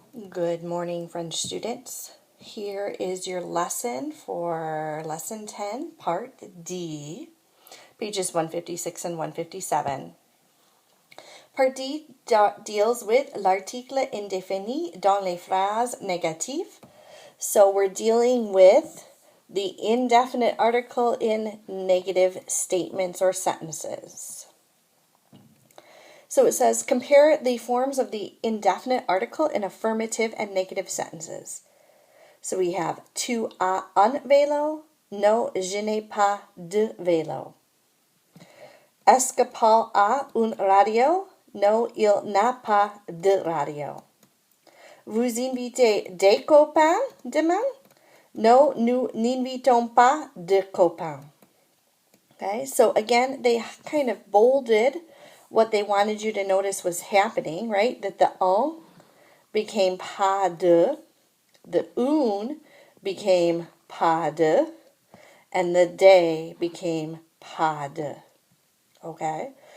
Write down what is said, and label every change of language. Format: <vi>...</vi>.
<en>Good morning, French students. Here is your lesson for Lesson 10, Part D, pages 156 and 157. Part D deals with</en> <fr>l'article indéfini dans les phrases négatives.</fr> <en>So we're dealing with the indefinite article in negative statements or sentences. So it says, compare the forms of the indefinite article in affirmative and negative sentences. So we have</en> <fr>tu as un vélo, no, je n'ai pas de vélo. Est-ce que Paul a une radio? No, il n'a pas de radio. Vous invitez des copains demain? No, nous n'invitons pas de copains.</fr> <en>Okay, so again, they kind of bolded what they wanted you to notice was happening, right? That the un became pas de, the un became pas de, and the des became pas de. Okay?</en>